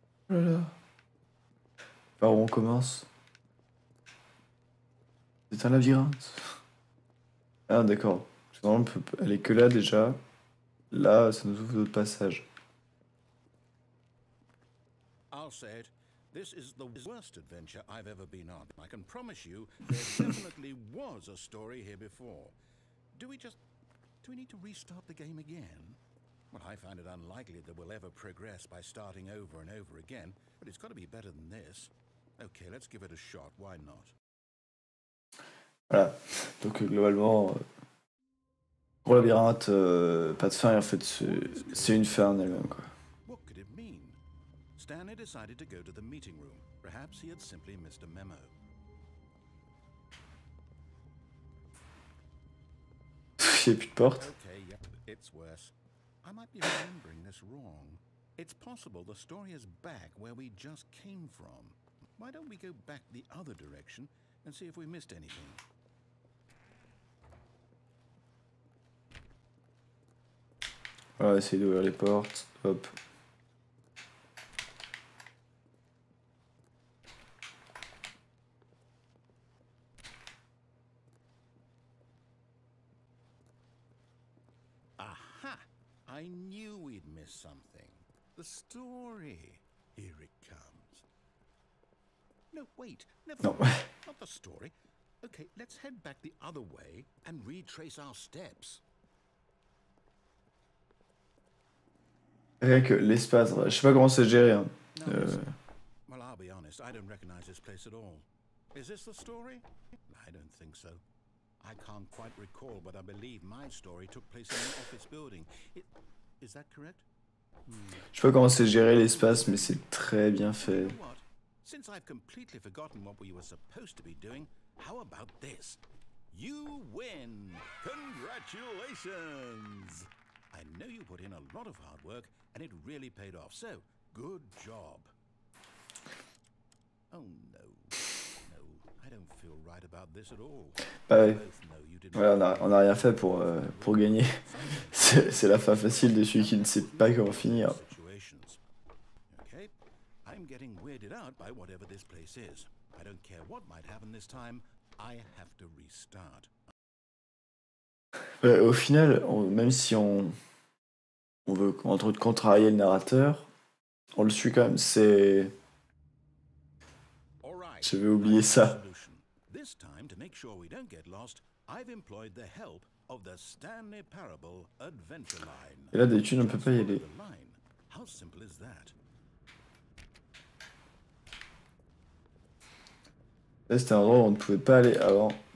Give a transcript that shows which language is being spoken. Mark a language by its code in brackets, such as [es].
[fr] Oh là là. Par où on commence? C'est un labyrinthe. Ah, d'accord. On peut aller que là déjà. Là, ça nous ouvre d'autres passages. [en] I'll say it. This is the worst adventure I've ever been on. I can promise you there definitely was a story here before. Do we need to restart the game again? Well, I find it unlikely that we'll ever progress by starting over and over again, but it's got to be better than this. Okay, let's give it a shot. Why not? [fr] Voilà. Donc globalement, pour le labyrinthe, pas de fin, et en fait, c'est une fin en elle-même, quoi. [en] What could it mean? Stanley decided to go to the meeting room. Perhaps he had simply missed a memo. [fr] Il n'y a plus de porte. [en] Okay, yep, it's worse. I might be remembering this wrong. It's possible the story is back where we just came from. Why don't we go back the other direction and see if we missed anything? [fr] On va essayer d'ouvrir les portes. Hop. [en] Aha! I knew we'd miss something. The story. Here it comes. No, wait. Never No. mind. Not the story. Okay, let's head back the other way and retrace our steps. [fr] Rien que l'espace, je sais pas comment c'est géré. Hein. [en] Now, listen. Well, I'll be honest, I don't recognize this place at all. Is this the story? I don't think so. I can't quite recall, but I believe my story took place in an office building. Is that correct? [fr] Je sais pas comment c'est géré l'espace, mais c'est très bien fait. [en] You know what? Since I've completely forgotten what we were supposed to be doing, how about this? You win! Congratulations! I know you put in a lot of hard work, and it really paid off, so good job. Oh no. No, I don't feel right about this at all. [fr] Bah [en] We [fr] ouais. [en] both know you didn't. [fr] Ouais, on a rien fait pour gagner. C'est la fin facile de celui qui ne sait pas comment finir. Situations. [en] Okay, I'm getting weirded out by whatever this place is. I don't care what might happen this time. I have to restart. [fr] Au final, même si on veut entre autres contrarier le narrateur, on le suit quand même. C'est... [en] All right. [fr] J'avais oublié ça. Solution. [en] This time, to make sure we don't get lost, I've employed the help of the Stanley Parable Adventure Line. [fr] Et là, d'habitude, on peut pas y aller. [en] The line. How simple is that? [fr] Là, c'était un endroit où on ne pouvait pas aller avant.